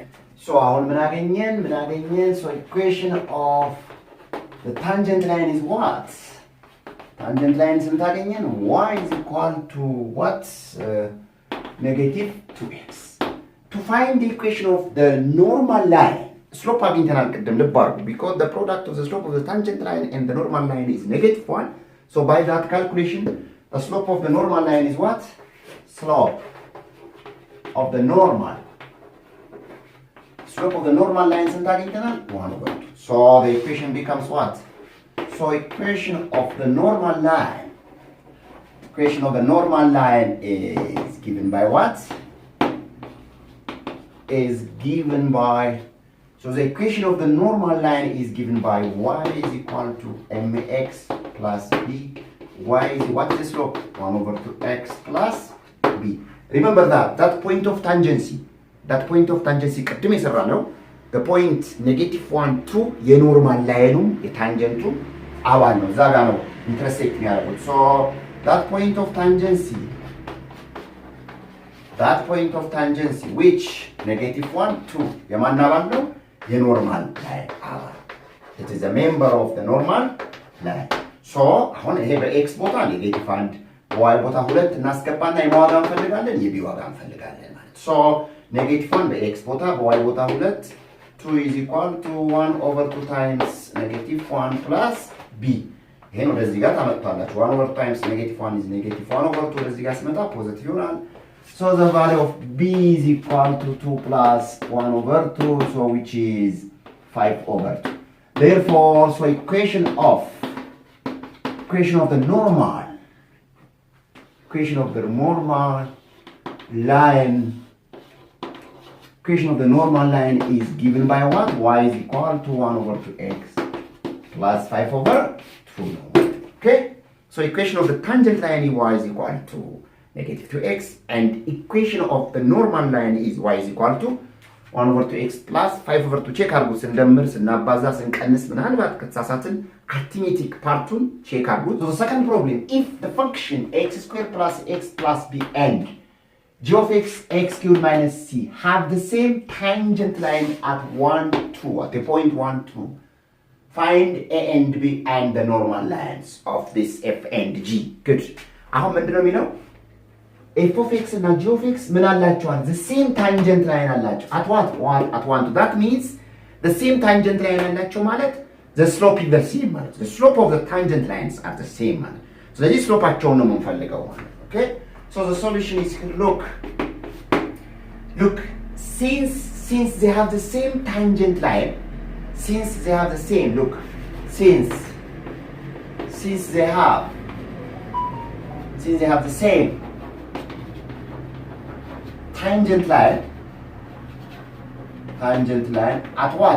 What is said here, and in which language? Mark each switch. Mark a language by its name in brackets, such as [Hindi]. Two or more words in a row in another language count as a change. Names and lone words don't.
[English] So so equation of the tangent line is what? Tangent line is y is equal to what? -2x. To find the equation of the normal line, slope [Amharic] አግኝተናል ቅድም ልብ አድርጉ [English] because the product of the slope of the tangent line and the normal line is -1. So by that calculation, the slope of the normal line is what? Slope of the normal line [Amharic] ስንት አግኝተናል? [English] 1/2. So the equation becomes what? So equation of the normal line is given by what? Is given by, so the equation of the normal line is given by y is equal to mx plus b. Y is, what is the slope? 1/2x plus b. Remember that point of tangency [Amharic] ቅድም የሰራ ነው [English] the point [Amharic] -1 2 የኖርማል ላይኑም የታንጀንቱ አባል ነው። እዛ ጋር ነው ኢንተርሴክት የሚያደርጉት [English] so that point of tangency which [Amharic] -1 2 የማን አባል ነው? የኖርማል ላይን አባል። [English] it is a member of the normal line. [Amharic] so አሁን ይሄ በኤክስ ቦታ -1 በዋይ ቦታ 2 እናስገባና የማዋጋ እንፈልጋለን፣ የቢ ዋጋ እንፈልጋለን ማለት so -1 በኤክስ ቦታ በዋይ ቦታ [English] 2 2 is equal to 1/2 times -1 plus b [Amharic] ይሄን ወደዚህ ጋር ታመጣላችሁ [English] 1/2 times -1 is -1/2 [Amharic] ወደዚህ ጋር ሲመጣ ፖዚቲቭ ይሆናል [English] so the value of b is equal to 2 plus 1/2 so which is 5/2 therefore so equation of the normal line is given by what? Y is equal to 1/2x plus 5/2. Okay? So equation of the tangent line is y is equal to -2x and equation of the normal line is y is equal to 1 over 2x plus 5 over 2 [Amharic] ቼክ አድርጉ። ስንደምር ስናባዛ ስንቀንስ ምናልባት ከተሳሳትን arithmetic parቱን ቼክ አድርጉ። [English] So the second problem, if the function x squared plus x plus b and g of x, x cubed minus c have the same tangent line at 1, 2, at the point 1, 2. Find a and b and the normal lines of this f and g. Good. [Amharic] አሁን ምንድነው የሚለው? [English] f of x [Amharic] እና [English] g of x [Amharic] ምን አላቸዋል? [English] The same tangent line አላቸው. At what? At 1, 2. That means the same tangent line [Amharic] አላቸው ማለት [English] the slope is the same ማለት. The slope of the tangent lines are the same ማለት. [Amharic] ስለዚህ ስሎፓቸውን ነው የምንፈልገው ማለት. [English] Okay? So the solution is look, since they have the same tangent line, since they have the same, look, since they have the same tangent line at what?